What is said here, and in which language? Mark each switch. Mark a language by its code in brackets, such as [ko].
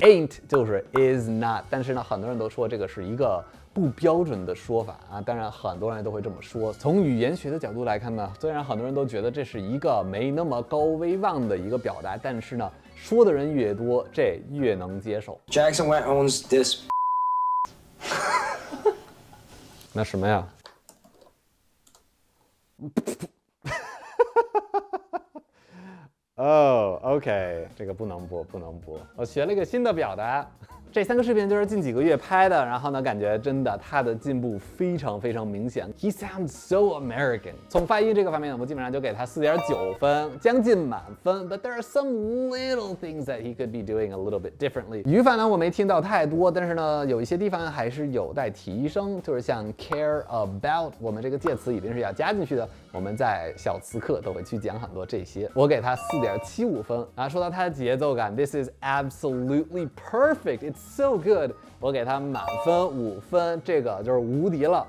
[zh] Ain't 就是 is not， 但是呢，很多人都说这个是一个不标准的说法啊。当然，很多人都会这么说。从语言学的角度来看呢，虽然很多人都觉得这是一个没那么高威望的一个表达，但是呢，说的人越多，这越能接受。 [en] Jackson Wang owns this. [zh] 那什么呀？哦、OK， 这个不能播，不能播。我学了一个新的表达。这3个视频就是近几个月拍的，然后呢，感觉真的他的进步非常非常明显。 [en] He sounds so American。 [zh] 从发音这个方面呢，我基本上就给他4.9分，将近满分。 [en] But there are some little things that he could be doing a little bit differently。 [zh] 语法呢，我没听到太多，但是呢，有一些地方还是有待提升，就是像 care about， 我们这个介词一定是要加进去的。我们在小词课都会去讲很多这些。我给他4.75分。然后说到它的节奏感 ， [en] This is absolutely perfect。It's so good， [zh] 我给它满分5分，这个就是无敌了。